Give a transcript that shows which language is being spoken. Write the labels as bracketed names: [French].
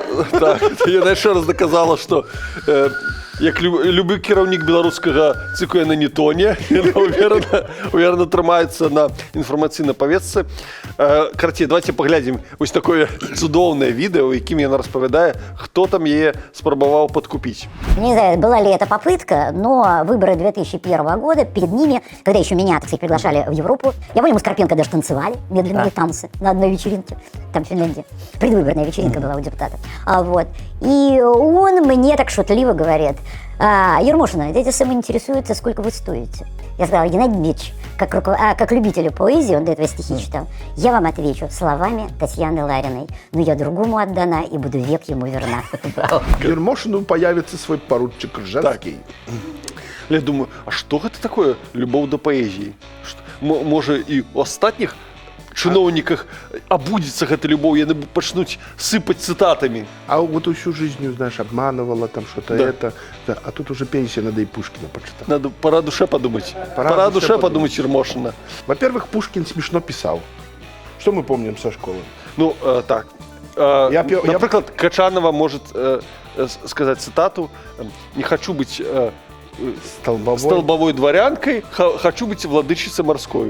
[Belarusian] Так, яна яшчэ раз доказала, што як любы кіраўнік беларускага цыку яна не тоне, яна уверена трымаецца на інфармацыйнай павестцы. Карацей, давайте паглядзім вось такое цудоўнае відэо, у якім яна распавядае, хто там яе спрабаваў подкупіць. [Russian] Не знаю, была ли это попытка, но выборы 2001 года, перед ними, когда еще меня, так сказать, приглашали в Европу, я помню, мы с Карпенко даже танцевали медленные танцы на одной вечеринке, там в Финляндии. Предвыборная вечеринка была у депутата. Вот. И он мне так шутливо говорит: Ермошина, эти самые интересуются, сколько вы стоите. Я сказала: Геннадий Дмитриевич, как любителю поэзии, он до этого стихи читал, я вам отвечу словами Татьяны Лариной: но я другому отдана и буду век ему верна. Ермошину появится свой поручик Ржевский. [Belarusian] Я думаю, а што гэта такое любоў да паэзіі? Можа і ў астатніх чыноўніках абудзіцца гэта любоў, яны пачнуць сыпаць цытатамі. [Russian] А вот всю жизнь, знаешь, обманывала там что-то это. Да, а тут уже пенсия, надо и Пушкина почитать. Надо пора душе подумать. Пора душе подумать Ермошина. Во-первых, Пушкин смешно писал. Что мы помним со школы? Ну, так. Например, Качанова может сказать цитату: «Не хочу быть столбовой дворянкой, хочу быть владычицей морской».